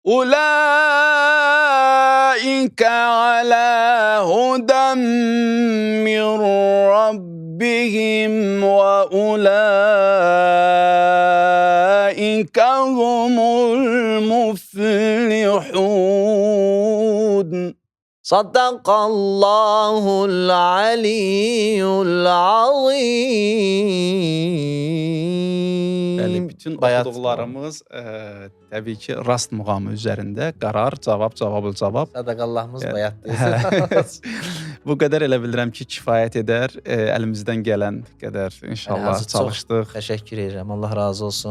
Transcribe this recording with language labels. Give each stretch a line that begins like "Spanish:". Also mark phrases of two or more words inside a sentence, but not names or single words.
Arabic: أولئك على هدى من ربهم وأولئك هم المفلحون. صدق الله العلي العظيم.
Azerbaijani: Bəli, bütün oxuduqlarımız təbii ki, rast muğamı üzərində qərar, cavab, cavab. Sadaqallahımız bayatdır. Bu qədər elə bilirəm ki, kifayət edər. Əlimizdən gələn qədər inşallah çalışdıq. Təşəkkür edirəm. Allah razı olsun.